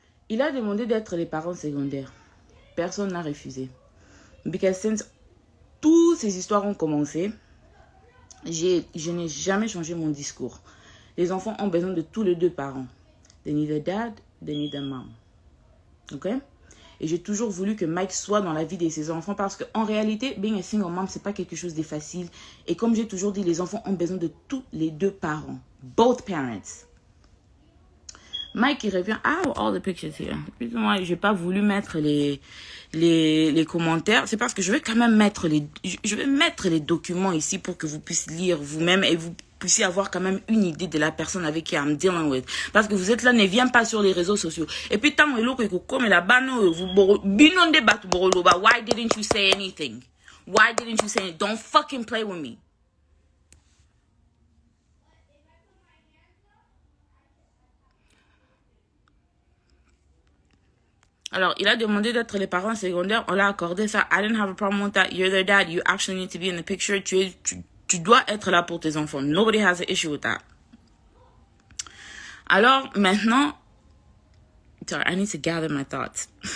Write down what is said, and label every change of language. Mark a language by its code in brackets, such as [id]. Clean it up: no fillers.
[fr] Il a demandé d'être les parents secondaires. Personne n'a refusé. [en] Because since [fr] toutes ces histoires ont commencé, je n'ai jamais changé mon discours. Les enfants ont besoin de tous les deux parents. [en] They need a dad, they need a mom. Ok? [fr] Et j'ai toujours voulu que Mike soit dans la vie de ses enfants parce qu'en réalité, [en] being a single mom, [fr] c'est pas quelque chose de facile. Et comme j'ai toujours dit, les enfants ont besoin de tous les deux parents. [en] Both parents. Mike, [fr] il revient. [en] Ah, all the pictures here. [fr] Moi, j'ai pas voulu mettre les commentaires. C'est parce que je vais quand même mettre je vais mettre les documents ici pour que vous puissiez lire vous-même et vous puissiez avoir quand même une idée de la personne avec qui [en] I'm dealing with. [fr] Parce que vous êtes là, ne viens pas sur les réseaux sociaux. Et puis, tant que comme là-bas, vous [ln] binondez batu boroloba. [en] Why didn't you say anything? Why didn't you say anything? Don't fucking play with me. [fr] Alors, il a demandé d'être les parents secondaires. On l'a accordé ça. [en] I didn't have a problem with that. You're their dad. You actually need to be in the picture. [fr] Tu dois être là pour tes enfants. [en] Nobody has an issue with that. [fr] Alors, maintenant... [en] Sorry, I need to gather my thoughts.